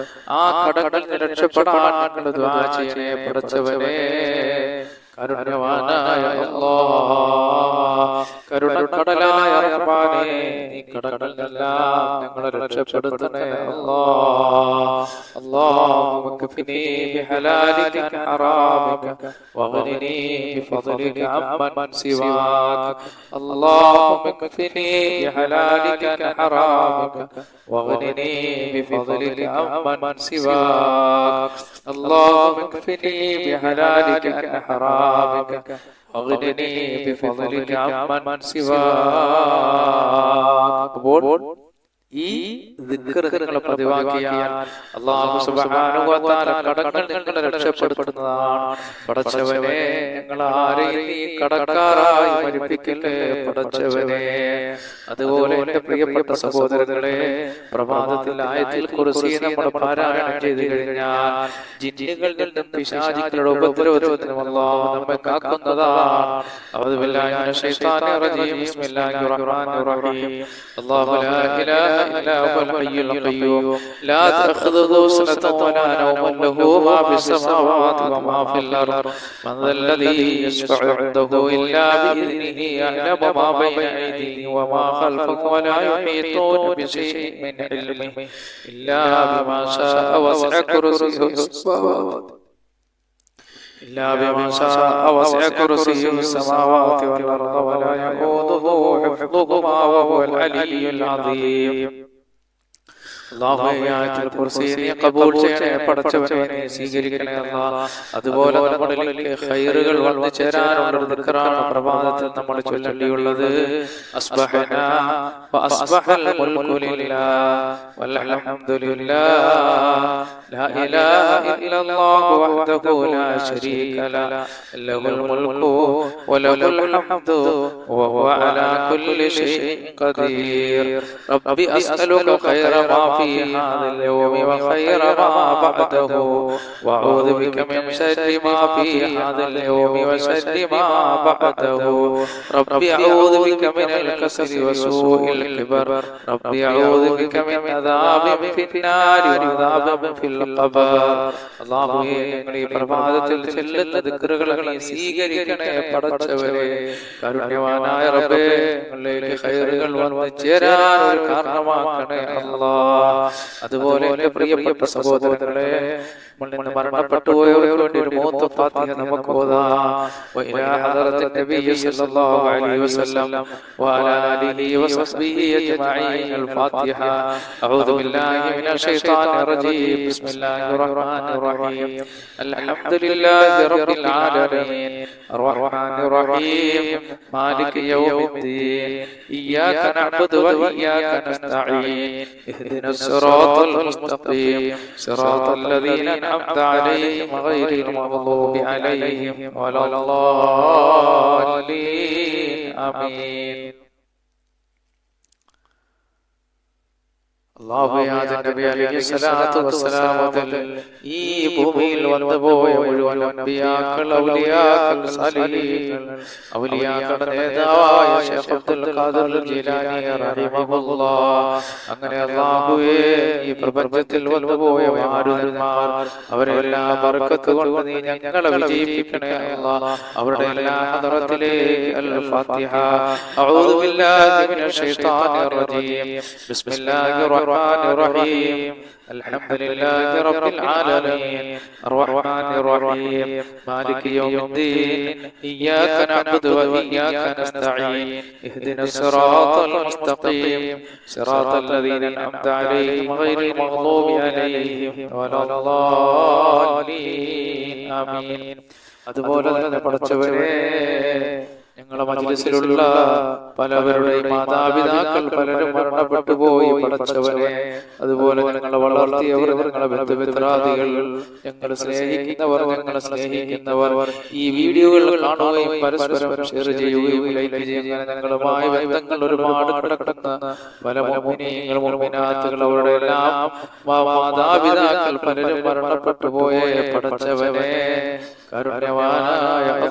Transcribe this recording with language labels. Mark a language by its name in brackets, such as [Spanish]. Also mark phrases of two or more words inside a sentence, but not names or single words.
[Malayalam] ആ കടങ്ങളിൽ നിന്ന് രക്ഷപ്പെടാൻ നിങ്ങൾ ദുആ ചെയ്യണേ പടച്ചവനെ. കരുണവാനായ അല്ലാഹ്, കരുണക്കടലായ റഹ്മാനേ, നീ കടങ്ങളെല്ലാം ഞങ്ങളെ രക്ഷപ്പെടുത്തണേ അല്ലാഹ്. [Arabic] اللهم اكفني بحلالك عن حرامك واغنني بفضلك عمن سواك. اللهم اكفني بحلالك عن حرامك واغنني بفضلك عمن سواك. اللهم اكفني بحلالك عن حرامك واغنني بفضلك عمن سواك. [Malayalam] ഈ ദിക്ർ നിങ്ങൾ പതിവാക്കിയാൽ [Arabic] الله سبحانه وتعالى [Malayalam] കടങ്ങൾ നിങ്ങളെ രക്ഷപ്പെടുത്തുന്നതാണ്. പടച്ചവനെ, ഞങ്ങൾ ആരെയും നീ കടക്കാരായി മരിപ്പിക്കല്ലേ പടച്ചവനെ. അതുപോലെ എന്റെ പ്രിയപ്പെട്ട സഹോദരങ്ങളെ, പ്രഭാതത്തിൽ ആയത്തുൽ കുർസി നമ്മൾ പാരായണം ചെയ്തു കഴിഞ്ഞാൽ ജിന്നുകളിൽ നിന്നും പിശാചുക്കളുടെ ഉപദ്രവത്തിൽ നിന്നും അല്ലാഹു നമ്മെ കാക്കുന്നതാണ്. [Arabic] أعوذ بالله من الشيطان الرجيم بسم الله الرحمن الرحيم. الله لا إله إلا هو الحي القيوم لا تأخذه سنة ولا نوم له ما في السماوات وما في الأرض من ذا الذي يشفع عنده إلا بإذنه يعلم ما بين أيديهم وما خلفهم ولا يحيطون بشيء من علمه إلا بما شاء وسع كرسيه السماوات إلا بما شاء وسع كرسيه السماوات والأرض ولا يؤوده حفظهما وهو العلي العظيم. [Malayalam] അല്ലാഹുവിന്റെ കുർസി നീ ഖബൂൽ ചെയ്യണേ പടച്ചവനെ, നീ സ്വീകരിക്കണേ അല്ലാഹ്. അതുപോലെ നമ്മളിലേക്ക് ഖൈറുകൾ വന്നു ചേരാനുള്ള ദിക്റാണ് പ്രഭാതത്തിൽ നമ്മൾ ചൊല്ലേണ്ടിയുള്ളത്. [Arabic] أصبحنا وأصبح الملك لله والحمد لله لا إله إلا الله وحده لا شريك له له الملك وله الحمد وهو على كل شيء قدير. رب أسألك خير ما في هذا اليوم وخير ما بعده وأعوذ بك من شر ما في هذا اليوم وشر ما بعده. ربي أعوذ بك من الكسل وسوء الكبر. ربي أعوذ بك من عذاب في النار وعذاب في القبر. [Malayalam] അല്ലാഹുവേ, ഞങ്ങൾ ഈ പ്രഭാതത്തിൽ ചൊല്ലുന്ന ദിക്റുകൾ നീ സ്വീകരിക്കണേ പടച്ചവനെ. കരുണ്യവാനായ റബ്ബേ, ഞങ്ങളിലേക്ക് ഖൈറുകൾ വന്നു ചേരാൻ ഒരു കാരണമാക്കണേ അല്ലാഹ്. അതുപോലെ എന്റെ പ്രിയപ്പെട്ട സഹോദരങ്ങളെ, നമ്മളിൽ നിന്ന് മരണപ്പെട്ടു പോയവർക്ക് വേണ്ടി ഒരു മൂത്ത ഫാത്തിഹ നമുക്ക് ഓതാം. [Arabic] وإلى حضرة النبي صلى الله عليه وسلم وعلى آله وصحبه أجمعين. الفاتحة. أعوذ بالله من الشيطان الرجيم. بسم الله الرحمن الرحيم. الحمد لله رب العالمين الرحمن الرحيم مالك يوم الدين إياك نعبد وإياك نستعين اهدنا الصراط المستقيم صراط الذين أنعمت عليهم غير المغضوب عليهم ولا الضالين آمين. [Malayalam] നബി [Arabic] عليه الصلاة والسلام [Malayalam] ഈ ഭൂമിയിൽ വന്നുപോയ മുഴുവൻ അമ്പിയാക്കൾ, ഔലിയാക്കൾ, സാലിഹീങ്ങൾ, ഔലിയാക്കളുടെ നേതാവായ ശൈഖ് അബ്ദുൽ ഖാദിർ ജീലാനി റഹിമഹുല്ലാഹ്, അങ്ങനെ അല്ലാഹുവേ ഈ പ്രപഞ്ചത്തിൽ വന്നുപോയ മാരുതന്മാർ അവരെല്ലാം ബർക്കത്ത് കൊണ്ട് നീ ഞങ്ങളെ വിജയിപ്പിക്കണേ അല്ലാഹ്. അവരുടെ എല്ലാ ഹദറത്തിലേക്ക് അൽ ഫാത്തിഹ. [Arabic] أعوذ بالله من الشيطان الرجيم. ബിസ്മില്ലാഹിർ الرحمن الرحيم. الحمد لله رب العالمين الرحمن الرحيم مالك يوم الدين إياك نعبد وإياك نستعين اهدنا الصراط المستقيم صراط الذين أنعمت عليهم غير المغضوب عليهم ولا الضالين آمين. [Malayalam] അതുപോലെ തന്നെ പഠിച്ചവരെ, ഞങ്ങളുടെ മജ്‌ലിസിലുള്ള പലവരുടെയും മാതാപിതാക്കൾ പലരും മരണപ്പെട്ടു പോയി പഠിച്ചവരെ. അതുപോലെ ഞങ്ങളെ വളർത്തിയവർ, ഞങ്ങളെ ബന്ധുമിത്രാദികൾ, ഞങ്ങൾ സ്നേഹിക്കുന്നവർ, ഞങ്ങളെ സ്നേഹിക്കുന്നവർ ഈ വീഡിയോകൾ കാണുകയും പരസ്പരം ഷെയർ ചെയ്യുകയും ലൈക്ക് ചെയ്യുകയും ഞങ്ങളുമായി ബന്ധങ്ങൾ ഒരുപാട് കിടക്കുന്ന പല മുഅ്മിനീങ്ങൾ, മുഅ്മിനാത്തുകൾ, അവരുടെ എല്ലാം മാതാപിതാക്കൾ പലരും മരണപ്പെട്ടു പോയ പഠിച്ചവനെ കാരുണ്യവാനായ